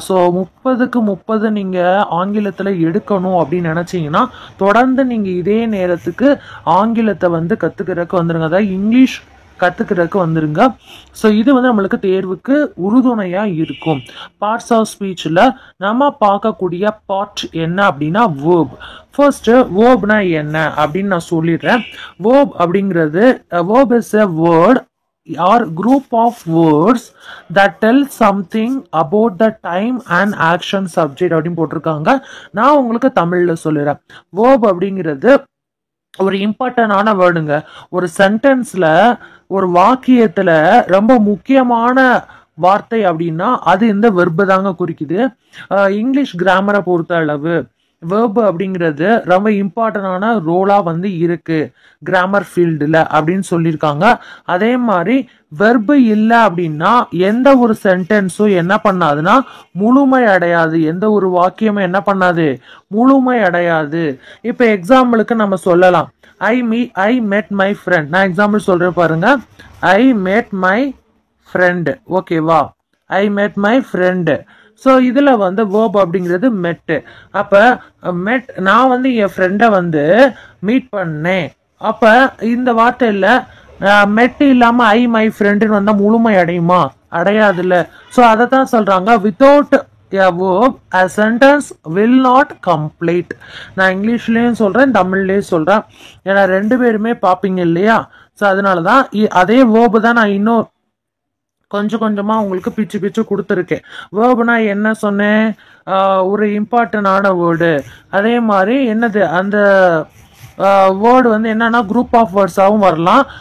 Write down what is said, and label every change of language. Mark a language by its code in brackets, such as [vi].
[ta] So 30க்கு 30 நீங்கள் ஆங்கிலத்தில் எடுக்கணும் அப்படின்னு நினச்சிங்கன்னா தொடர்ந்து நீங்கள் இதே நேரத்துக்கு ஆங்கிலத்தை வந்து கற்றுக்கிறதுக்கு வந்துடுங்க, அதாவது இங்கிலீஷ் கற்றுக்கிறதுக்கு வந்துருங்க. ஸோ இது வந்து நம்மளுக்கு தேர்வுக்கு உறுதுணையாக இருக்கும். பார்ட்ஸ் ஆஃப் ஸ்பீச்சில் நம்ம பார்க்கக்கூடிய பார்ட் என்ன அப்படின்னா வேர்ப். ஃபர்ஸ்ட் வேர்ப்னா என்ன அப்படின்னு நான் சொல்லிடுறேன். வேர்ப் அப்படிங்கிறது [en] verb is a word or group of words that tell something about the time and action subject [ta] அப்படின்னு போட்டிருக்காங்க. நான் உங்களுக்கு தமிழில் சொல்லிடுறேன். வேர்ப் அப்படிங்கிறது ஒரு இம்பார்ட்டன்டான வேர்டுங்க. ஒரு சென்டென்ஸில் ஒரு வாக்கியத்தில் ரொம்ப முக்கியமான வார்த்தை அப்படின்னா அது இந்த வெர்பு தாங்க குறிக்குது. இங்கிலீஷ் கிராமரை பொறுத்த அளவு வேர்பு அப்படிங்கிறது ரொம்ப இம்பார்ட்டன்டான ரோலாக வந்து இருக்கு கிராமர் ஃபீல்டில் அப்படின்னு சொல்லியிருக்காங்க. அதே மாதிரி வெர்பு இல்லை அப்படின்னா எந்த ஒரு சென்டென்ஸும் என்ன பண்ணாதுன்னா முழுமை அடையாது, எந்த ஒரு வாக்கியமும் என்ன பண்ணாது, முழுமை அடையாது. இப்போ எக்ஸாம்பிளுக்கு நம்ம சொல்லலாம், [en] I met my friend. [ta] நான் எக்ஸாம்பிள் சொல்றேன் பாருங்க. [en] I met my friend. [ta] ஓகேவா? [en] I met my friend. [ta] ஸோ இதில் வந்து வேர்ப் அப்படிங்கிறது மெட்டு. அப்போ நான் வந்து என் ஃப்ரெண்டை வந்து மீட் பண்ணேன். அப்போ இந்த வார்த்தையில் மெட்டு இல்லாமல் ஐ மை ஃப்ரெண்டுன்னு வந்தால் முழுமை அடையுமா? அடையாதுல்ல. ஸோ அதை தான் சொல்கிறாங்க, [en] Without a verb a sentence will not complete. [ta] நான் இங்கிலீஷ்லேயும் சொல்கிறேன் தமிழ்லேயும் சொல்கிறேன், ஏன்னா 2 பேருமே பார்ப்பீங்க இல்லையா? ஸோ அதனால தான் அதே வேர்பு தான் நான் இன்னும் கொஞ்சம் கொஞ்சமாக உங்களுக்கு பிச்சு கொடுத்துருக்கேன். வேர்புனா என்ன சொன்னேன்? ஒரு இம்பார்ட்டன்டான வேர்டு. அதே மாதிரி என்னது அந்த வேர்டு வந்து என்னன்னா குரூப் ஆஃப் வேர்ட்ஸாகவும் வரலாம்.